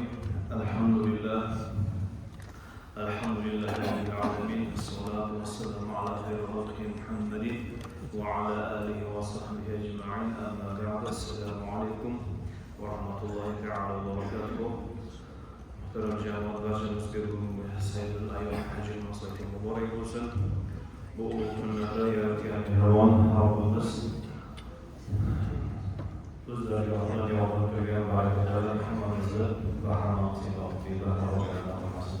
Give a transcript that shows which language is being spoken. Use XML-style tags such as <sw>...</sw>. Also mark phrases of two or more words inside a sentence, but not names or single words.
<ar>الحمد لله رب العالمين، والصلاة والسلام على خير خلقه محمد وعلى آله وصحبه أجمعين. أما بعد، السلام عليكم ورحمة الله تعالى وبركاته.</ar> <uz>Muhtaram jamoa barchamizga bugungi sayyidul ayyom haj munosabati muborak bo'lsin. Bu kunlarda yaratgan mehribon Rabbimiz o'z dargohidan yog'dirib turgan barakalardan hammamizni bahramandchilikdan olmasin.</uz>